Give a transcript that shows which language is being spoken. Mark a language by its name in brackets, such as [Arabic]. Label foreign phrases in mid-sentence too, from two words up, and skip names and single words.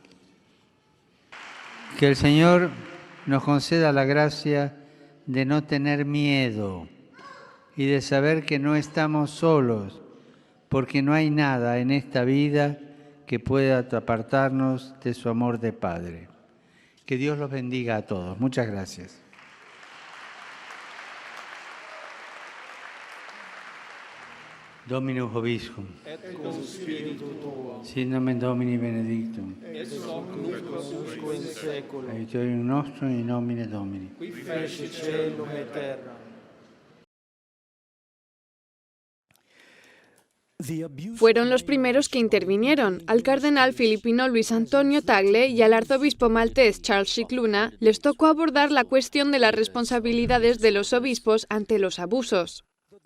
[Spanish] Que el Señor nos conceda la gracia de no tener miedo y de saber que no estamos solos, porque no hay nada en esta vida que pueda apartarnos de su amor de Padre. Que Dios los bendiga a todos. Muchas gracias. [Latin] Dominus Vobiscum. Et cum spiritu tuo. Sit nomen Domini benedictum. Ex hoc nunc usque in saeculum. Aiutorium nostrum in nomine Domini. Qui feci caelum et terra. [Spanish] Fueron los primeros que intervinieron. Al cardenal filipino Luis Antonio Tagle y al arzobispo maltés Charles Scicluna les tocó abordar la cuestión de las responsabilidades de los obispos ante los abusos.